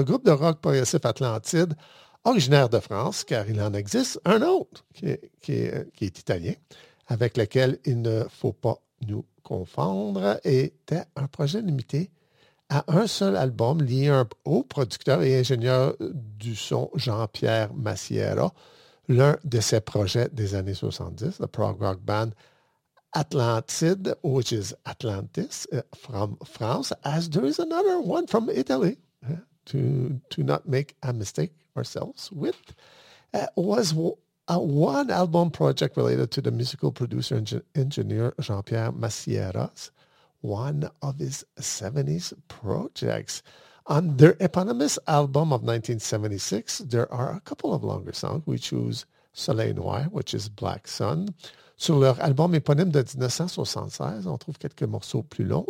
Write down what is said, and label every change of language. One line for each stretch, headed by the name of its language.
French: Le groupe de rock progressif Atlantide, originaire de France, car il en existe un autre qui est italien, avec lequel il ne faut pas nous confondre, était un projet limité à un seul album lié à un haut producteur et ingénieur du son, Jean-Pierre Massiera. L'un de ses projets des années 70, le
English: prog rock band Atlantide, which is Atlantis, from France, as there is another one from Italy, to not make a mistake ourselves with, was a one-album project related to the musical producer and engineer Jean-Pierre Massiera's, one of his 70s projects. On their eponymous album of 1976, there are a couple of longer songs. We choose Soleil Noir, which is Black Sun.
French: Sur leur album éponyme de 1976, on trouve quelques morceaux plus longs.